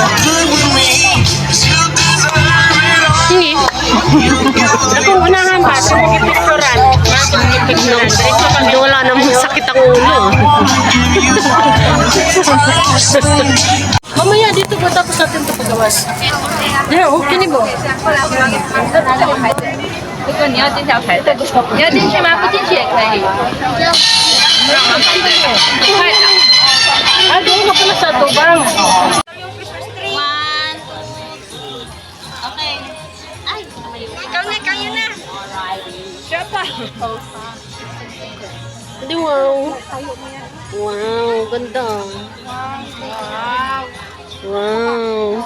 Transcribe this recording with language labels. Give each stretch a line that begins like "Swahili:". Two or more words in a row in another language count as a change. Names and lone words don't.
Filipino: Hindi.
Cebuano: Akong unahan ba? Sa picturean.
Filipino: Hindi wala namang sakit ang ulo. Mamaya dito ba tapos natin ito paggawas?
Cebuano: There, okay ni mo.
Chinese: 如果你要进条排队，你要进去吗？不进去也可以。快的。
Filipino: Ah, doon ka pala sa tubang. Hindi, wow. Wow, ganda. Wow.